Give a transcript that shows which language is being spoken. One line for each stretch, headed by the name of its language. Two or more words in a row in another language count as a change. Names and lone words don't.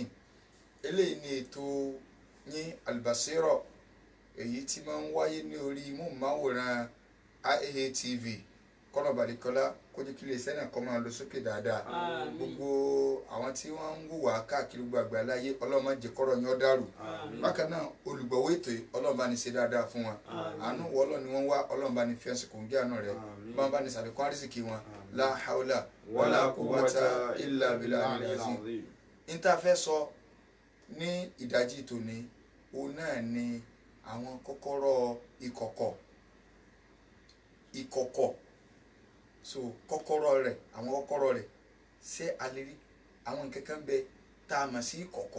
Yoruba: eléyìí ni ètò ní Al-Basira èyí tí máa ń wáyé ní orí móhùnmáwòrán AAA TV kọ́nà balẹ̀kọ́lá kó jẹ́ kí ilé iṣẹ́ náà kó máa lọ sókè dáadáa. gbogbo àwọn tí wọ́n ń wò wá káàkiri gbogbo àgbáláyé Ọlọ́run má jẹ́ kọ́rọ̀ yín ó dàrú. bákan náà olùgbọ̀wọ́ ètò yìí Ọlọ́run bá ní ṣe dáadáa fún wọn. àánú wọ Ọlọ́run ni wọ́n wá Ọlọ́run bá ní fi ẹ̀sìn kò ń gé àánú rẹ̀ bá ní sàlékún àrísìkí wọn
Arabic: لا حول ولا قوة إلا بالله العظيم.
Yoruba: níta fẹ́ sọ ní ìdájí tòní òun náà ni àwọn kọ́kọ́rọ́ ìkọ̀kọ̀ so kọ́kọ́rọ́ rẹ̀ àwọn kọ́kọ́rọ́ rẹ̀ ṣé a lè rí àwọn nǹkan kan bẹ tá a mọ̀ sí ìkọ̀kọ̀.